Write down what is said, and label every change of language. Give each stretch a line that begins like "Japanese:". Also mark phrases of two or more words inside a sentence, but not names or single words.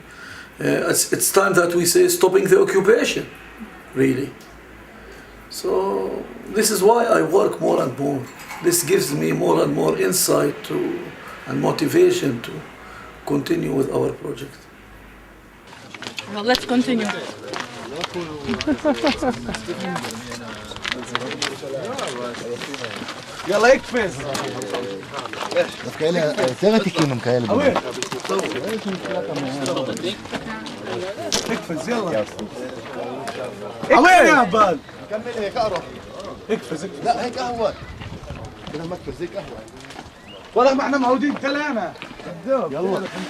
English: it's time that we say stopping the occupation, really. So this is why I work more and more. This gives me more and more insight and motivation to continue with our project. Well, let's continue.
Arabic: يلا اقفز
Hebrew: כאלה יותר עתיקים הם כאלה.
Arabic: اقفز يلا وين يا بال كمل هيك اقرب اقفز لا هيك قهوه كده ما تقفز هيك قهوه والله ما احنا موجودين كلنا يلا